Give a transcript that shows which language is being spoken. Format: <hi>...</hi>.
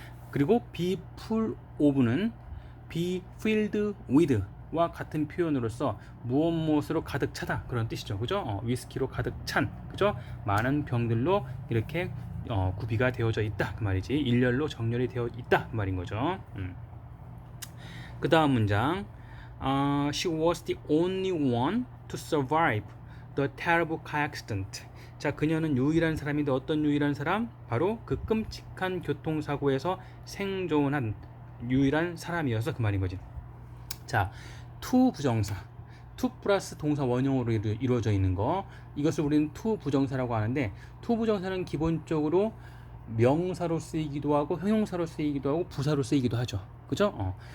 <ko>그리고 be full of는 be filled with와 같은 표현으로서 무엇으로 가득 차다 그런 뜻이죠. 그죠? 위스키로 가득 찬, 그죠? 많은 병들로 이렇게 구비가 되어져 있다 그 말이지. 일렬로 정렬이 되어 있다 그 말인 거죠. 그 다음 문장.</ko> <en>She was the only one to survive the terrible car accident.</en> <ko>자, 그녀는 유일한 사람인데 어떤 유일한 사람? 바로 그 끔찍한 교통사고에서 생존한 유일한 사람이어서 그 말인 거지. 자, to 부정사, to 플러스 동사 원형으로 이루어져 있는 거, 이것을 우리는 to 부정사라고 하는데, to 부정사는 기본적으로 명사로 쓰이기도 하고 형용사로 쓰이기도 하고 부사로 쓰이기도 하죠. 그죠?</ko>